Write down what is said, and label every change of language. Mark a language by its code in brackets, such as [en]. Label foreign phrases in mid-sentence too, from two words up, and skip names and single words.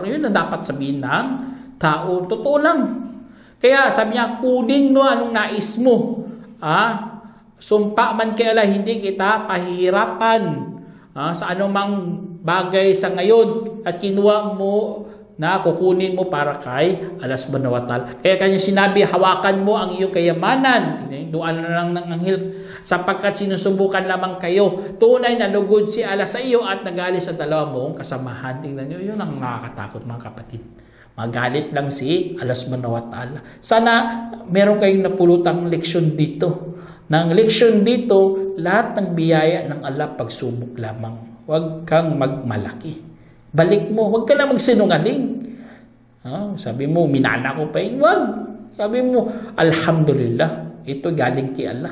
[tl] Yun ang dapat sabihin ng tao. Totoo lang. Kaya sabi niya, kunin mo anong nais mo. Sumpa man kay Allah, hindi kita pahihirapan sa anumang bagay sa ngayon at kinuha mo na kukunin mo para kay Allah [ar] سبحانه وتعالى. [tl] Kaya kanya sinabi, hawakan mo ang iyong kayamanan. Doon na lang ng anghel, sapagkat sinusubukan lamang kayo. Tunay na lugod si Allah sa iyo at nagalit sa dalawa mong kasamahan. Tingnan nyo, yun ang nakakatakot mga kapatid. Magalit lang si Allah [ar] سبحانه وتعالى. [tl] Sana meron kayong napulutang leksyon dito. Nang leksyon dito, lahat ng biyaya ng Allah pagsubok lamang. Huwag kang magmalaki. Balik mo, huwag ka na magsinungaling. Sabi mo, minana ko pa yun. Huwag. Sabi mo, alhamdulillah, ito galing kay Allah.